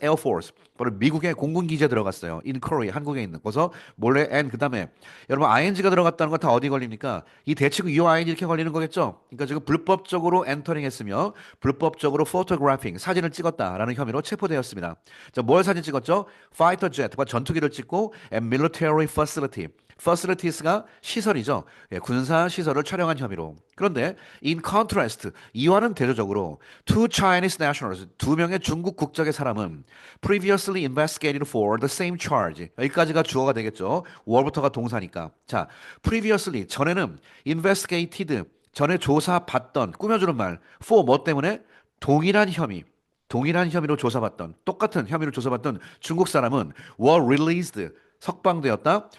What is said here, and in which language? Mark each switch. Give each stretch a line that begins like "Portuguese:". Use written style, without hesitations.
Korean: Air Force 바로 미국의 공군 기지에 들어갔어요.
English: In Korea
Korean: 한국에 있는. 그래서 몰래 and 그다음에 여러분 ing가 들어갔다는 건 다 어디 걸립니까? 이 대치구 ing 이렇게 걸리는 거겠죠. 그러니까 지금 불법적으로 엔터링했으며 불법적으로 photographing 사진을 찍었다라는 혐의로 체포되었습니다. 자, 뭘 사진 찍었죠?
English: Fighter jet,
Korean: 전투기를 찍고
English: and military facility.
Korean: facilities가 시설이죠. 예, 군사 시설을 촬영한 혐의로.
English: 그런데 in contrast
Korean: 이와는 대조적으로
English: two Chinese nationals
Korean: 두 명의 중국 국적의 사람은
English: previously investigated for the same charge.
Korean: 여기까지가 주어가 되겠죠. were부터가 동사니까. 자,
English: previously
Korean: 전에는
English: investigated
Korean: 전에 조사받던 꾸며주는 말 for 뭐 때문에 동일한 혐의. 동일한 혐의로 조사받던 똑같은 혐의로 조사받던 중국 사람은
English: were released
Korean: 석방되었다.